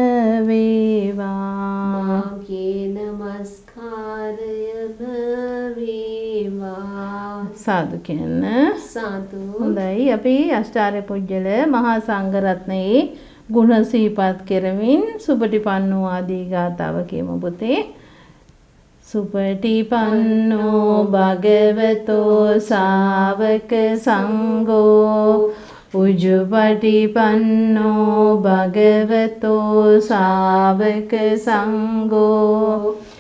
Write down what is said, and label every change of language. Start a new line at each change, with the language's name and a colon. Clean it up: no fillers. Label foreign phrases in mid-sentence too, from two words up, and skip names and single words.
Sinhala: වේවා සාදු කියන්න හොඳයි අපි අෂ්ටාර්ය පුජ්‍යල මහා සංඝ රත්නයේ ගුණ සිහිපත් කරමින් සුපටිපන්නෝ ආදී ගාතාව කියමු පුතේ
Pali: සුපටිපන්නෝ භගවතෝ ශාවක සංඝෝ උජුපටිපන්නෝ භගවතෝ ශාවක සංඝෝ